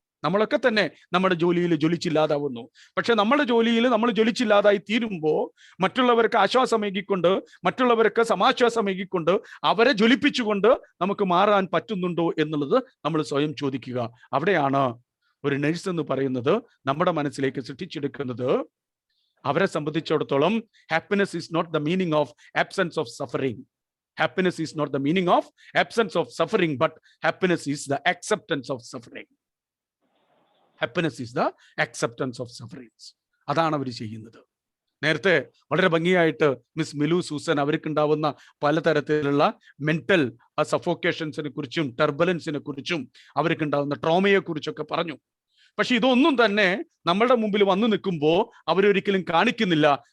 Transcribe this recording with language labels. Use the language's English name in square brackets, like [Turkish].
[Malayalam] നമ്മളൊക്കെ തന്നെ നമ്മുടെ ജോലിയിൽ ജ്വലിച്ചില്ലാതാവുന്നു. പക്ഷെ നമ്മുടെ ജോലിയിൽ നമ്മൾ ജ്വലിച്ചില്ലാതായി തീരുമ്പോൾ മറ്റുള്ളവർക്ക് ആശ്വാസമേകിക്കൊണ്ട്, മറ്റുള്ളവർക്ക് സമാശ്വാസമേകിക്കൊണ്ട്, അവരെ ജ്വലിപ്പിച്ചുകൊണ്ട് നമുക്ക് മാറാൻ പറ്റുന്നുണ്ടോ എന്നുള്ളത് നമ്മൾ സ്വയം ചോദിക്കുക. അവിടെയാണ് ഒരു നഴ്സ് എന്ന് പറയുന്നത് നമ്മുടെ മനസ്സിലേക്ക് സൃഷ്ടിച്ചെടുക്കുന്നത്. അവരെ സംബന്ധിച്ചിടത്തോളം [English] Happiness is not the meaning of absence of suffering. Happiness is not the meaning of absence of suffering, but happiness is the acceptance of suffering. Happiness is the acceptance of sufferings. [Malayalam] അതാണ് അവർ ചെയ്യുന്നത്. നേരത്തെ വളരെ ഭംഗിയായിട്ട് miss Milu Susan അവർക്കുണ്ടാവുന്ന പലതരത്തിലുള്ള mental സഫോക്കേഷൻസിനെ കുറിച്ചും ടർബുലൻസിനെ കുറിച്ചും അവർക്കുണ്ടാവുന്ന ട്രോമയെ കുറിച്ചൊക്കെ പറഞ്ഞു. പക്ഷെ ഇതൊന്നും തന്നെ നമ്മളുടെ മുമ്പിൽ വന്നു നിൽക്കുമ്പോൾ അവരൊരിക്കലും കാണിക്കുന്നില്ല.